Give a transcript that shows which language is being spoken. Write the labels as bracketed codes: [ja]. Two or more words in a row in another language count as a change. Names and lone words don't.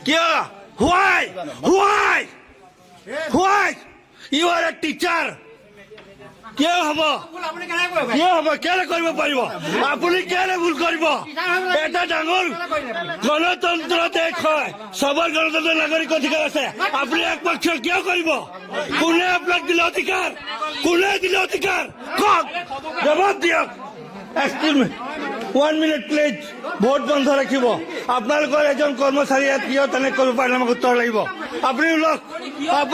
[hi] क्या? [en] Why? Why? Why? You are a teacher. क्या हब क्या हब क्या [as] কৰিব পাৰিব আপুনি কেনে ভুল কৰিব এটা ডাঙৰ গণতন্ত্ৰ দেশ হয় সবৰ গণতন্ত্ৰ নাগৰিক অধিকাৰ আছে আপুনি একপক্ষ কিয় কৰিব কোনে আপোনাক দিলে অধিকাৰ কোনে দিলে অধিকাৰ কওক জবাব দিয়ক [en] excuse me 1 minute please [as] ভোট বন্ধ ৰাখিব আপোনালোকৰ এজন কৰ্মচাৰী ইয়াত কিয় তেনে কৰিব পাৰে আমাক উত্তৰ লাগিব আপুনি লোক আপুনি